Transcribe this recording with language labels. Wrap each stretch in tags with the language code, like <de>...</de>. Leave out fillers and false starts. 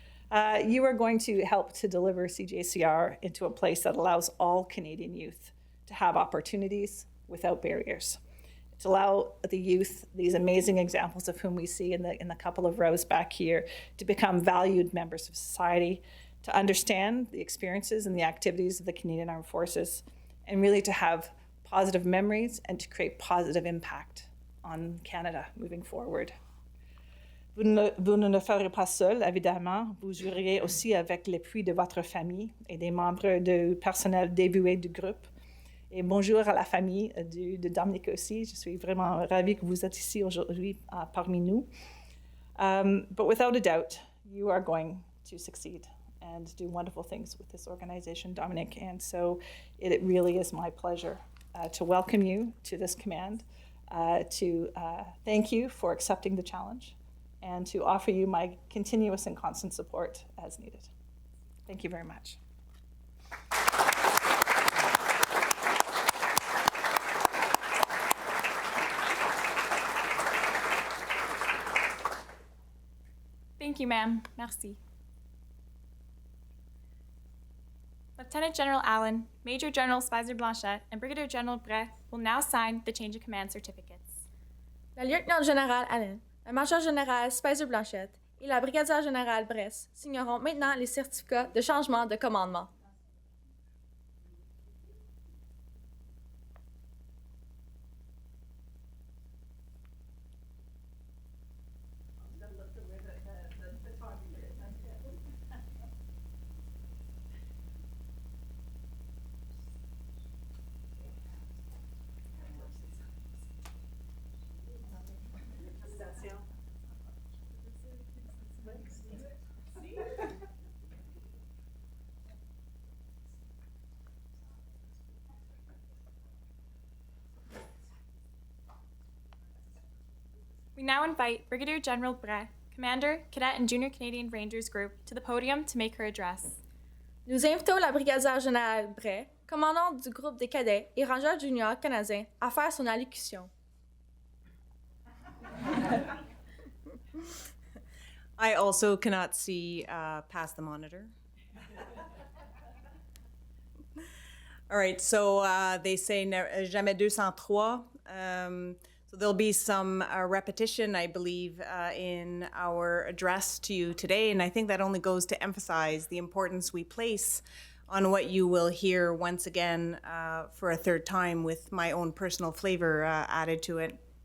<en>You are going to help to deliver CJCR into a place that allows all Canadian youth to have opportunities without barriers, to allow the youth, these amazing examples of whom we see in the couple of rows back here, to become valued members of society, to understand the experiences and the activities of the Canadian Armed Forces, and really to have positive memories and to create positive impact on Canada moving forward.</en> <fr>Vous ne le ferez pas seul, évidemment. Vous jouerez aussi avec l'appui de votre famille et des membres du personnel dévoué du groupe. Et bonjour à la famille de Dominique aussi. Je suis vraiment ravie que vous êtes ici aujourd'hui parmi nous.</fr> <en>But without a doubt, you are going to succeed and do wonderful things with this organization, Dominique. And so it really is my pleasure to welcome you to this command, to thank you for accepting the challenge, and to offer you my continuous and constant support as needed. Thank you very much. Thank you, ma'am.</en> <fr>Merci.</fr> <en>Lieutenant General Allen, Major General Speiser-Blanchet, and Brigadier General Brais will now sign the change of command certificates.</en> <fr>La lieutenant-générale Allen, la Major-générale Speiser-Blanchet et la Brigadière-générale Brais signeront maintenant les certificats de changement de commandement.</fr> <en>We now invite Brigadier General Brais, Commander, Cadet and Junior Canadian Rangers Group, to the podium to make her address.</en> <fr>Nous invitons la Brigadière-générale Brais, commandante du groupe des cadets et rangeurs juniors canadiens, à faire son allocution.</fr> <en>I also cannot see past the monitor. All right, so they say</en> <fr>jamais 203.</fr> <en>So there'll be some repetition, I believe, in our address to you today, and I think that only goes to emphasize the importance we place on what you will hear once again for a third time with my own personal flavor added to it.</en>